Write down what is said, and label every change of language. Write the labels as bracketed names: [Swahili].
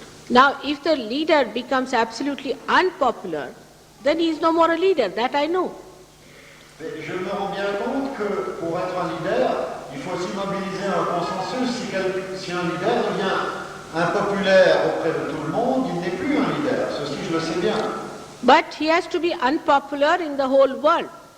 [English] Now, if the leader becomes absolutely unpopular, then he is no more a leader, that I know. [French] Mais je me rends bien compte que pour être un leader, il faut aussi mobiliser un consensus. Si un leader devient impopulaire auprès de tout le monde, il n'est plus un leader. Ceci, je le sais bien. [English] But he has to be unpopular in the whole world.